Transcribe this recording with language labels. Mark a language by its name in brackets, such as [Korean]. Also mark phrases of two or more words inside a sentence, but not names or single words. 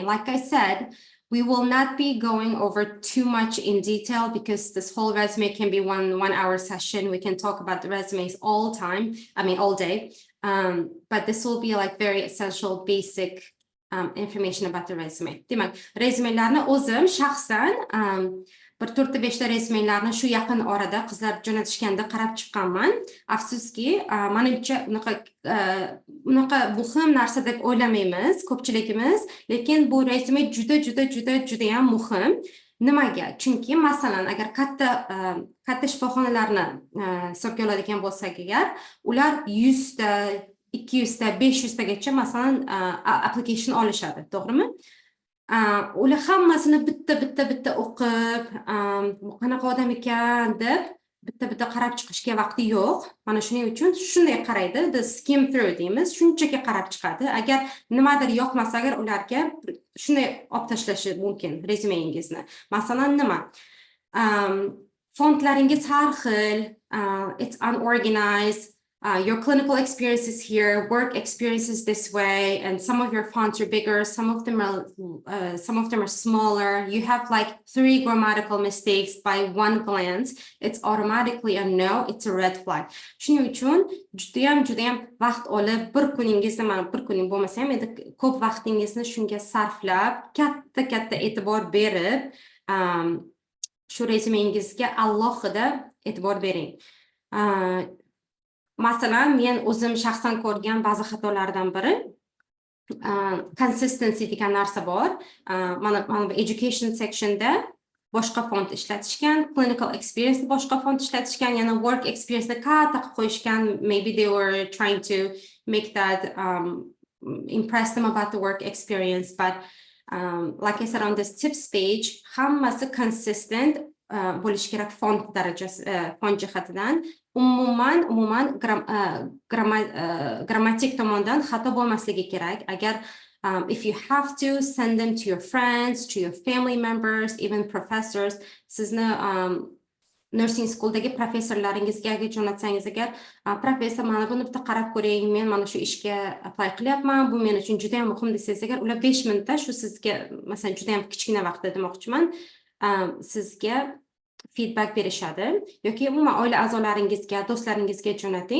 [English] Like I said, we will not be going over too much in detail because this whole resume can be one hour session. We can talk about the resumes all day. But this will be like very essential, basic information about the resume. [Uzbek] Demak, resumelarni o'zim shaxsan bir 4-5 ta resumelarni shu yaqin orada qizlar jo'natishganda qarab chiqqanman. Afsuski, menimcha unaqa muhim narsa deb o'ylamaymiz ko'pchiligimiz, lekin bu resume juda ham muhim. Nimaga? Chunki masalan, agar katta shifoxonalarni hisobga oladigan bo'lsak agar, ular 100 ta, 200 ta, 500 tagacha masalan application olishadi, to'g'rimi? Ular hammasini bitta o'qib, bu qanaqa odam ekan deb bitta qarab chiqishga vaqti yo'q. Mana shuning uchun shunday qaraydi, [English] the skim through [Uzbek] deymiz, shunchaki qarab chiqadi. Agar nimadir yoqmasa agar ularga shunday olib tashlashi mumkin resumengizni. Masalan, nima? Fontlaringiz har xil, [English] it's unorganized. Your clinical experience is here, work experience is this way, and some of your fonts are bigger, some of them are smaller. You have like 3 grammatical mistakes by one glance. It's automatically a no, it's a red flag. [Uzbek] Shuning uchun judayam vaqt olib, bir kuning bo'lmasa ham endi ko'p vaqtingizni shunga sarflab, katta e'tibor berib, shu resumengizga alohida e'tibor bering. Masalan, men o'zim shaxsan ko'rgan ba'zi xatolardan biri consistency degan narsa bor. Mana [English] education sectionda [Uzbek] boshqa font ishlatishgan, [English] clinical experience [Uzbek] boshqa font ishlatishgan, yana [English] work experience [Uzbek] katta qilib qo'yishgan. [English] Maybe they were trying to make that impress them about the work experience, but like I said on this tips page, [Uzbek] hammasi consistent bo'lishi kerak font darajasi, font jihatidan. Umuman grammatik tomondan xato bo'lmasligi kerak. [English] Agar if you have to send them to your friends, to your family members, even professors, [Uzbek] sizni [English] nursing schooldagi [Uzbek] professorlaringizga jo'natsangiz agar, professor, mana buni bitta qarab ko'ring, men mana shu ishga apply qilyapman, bu men uchun juda ham muhim desangiz agar, ular 5 minutda shu sizga, masalan, juda ham kichkina vaqtda demoqchiman, sizga feedback berishadi yoki umuman oila a'zolaringizga, do'stlaringizga jo'nating.